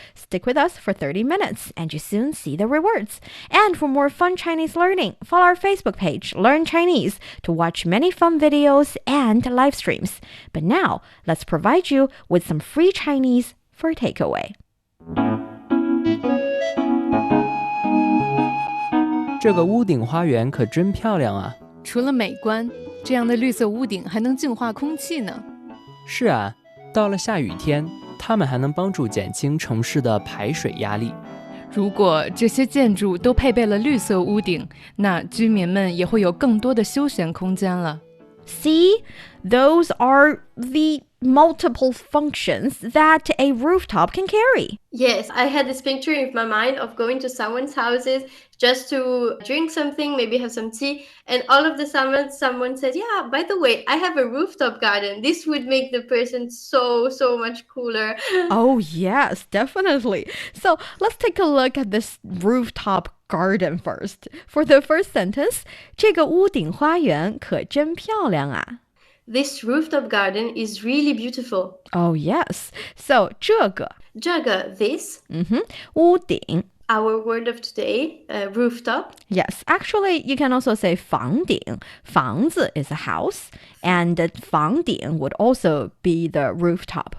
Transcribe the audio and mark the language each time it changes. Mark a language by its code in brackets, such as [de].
[en] Stick with us for 30 minutes and you soon see the rewards. And for more fun Chinese learning, follow our Facebook page, Learn Chinese, to watch many fun videos and live streams. But now, let's provide you with some free Chinese for takeaway. [zh] 这个屋顶花园可真漂亮啊！除了美观，这样的绿色屋顶还能净化空气呢。是啊，到了下雨天，它们还能帮助减轻城市的排水压力。如果这些建筑都配备了绿色屋顶，那居民们也会有更多的休闲空间了。 [en] See, those are the multiple functions that a rooftop can carry. Yes, I had this picture in my mind of going to someone's houses just to drink something, maybe have some tea, and all of the sudden someone says, yeah, by the way, I have a rooftop garden. This would make the person so much cooler. Oh, yes, definitely. So let's take a look at this rooftop garden first. For the first sentence, [zh] 这个屋顶花园可真漂亮啊。 [en] This rooftop garden is really beautiful. Oh, yes. So 这个 this. [zh] 屋顶 [en] Our word of today, rooftop. Yes, actually, you can also say 房顶. 房子 is a house, and 房顶 would also be the rooftop.